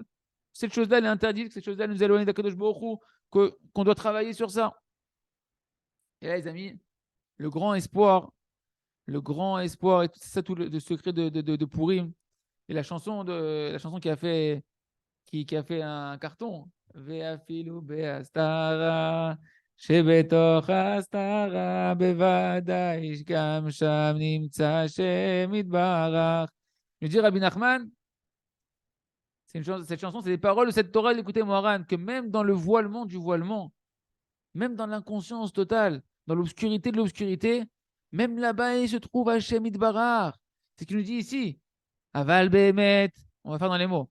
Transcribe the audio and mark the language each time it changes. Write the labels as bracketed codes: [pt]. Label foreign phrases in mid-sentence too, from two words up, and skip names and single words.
[fr] Cette chose-là, elle est interdite. Cette chose-là, nous éloigne d' [he] הקדוש ברוך הוא, [fr] qu'on doit travailler sur ça. Et là, les amis, le grand espoir, et c'est ça tout le secret de Purim, et la chanson qui a fait un carton. [he] ואפילו בהסתרה, שבתוך ההסתרה בוודאי גם שם נמצא השם יתברך. [fr] Je dis Rabbi Nachman, cette chanson, c'est les paroles de cette Torah d'écouter Moharan, que même dans le voilement du voilement, même dans l'inconscience totale, dans l'obscurité de l'obscurité, même là-bas, il se trouve [he] השם יתברך. [fr] C'est ce qu'il nous dit ici. [he] אבל באמת, [fr] on va faire dans les mots.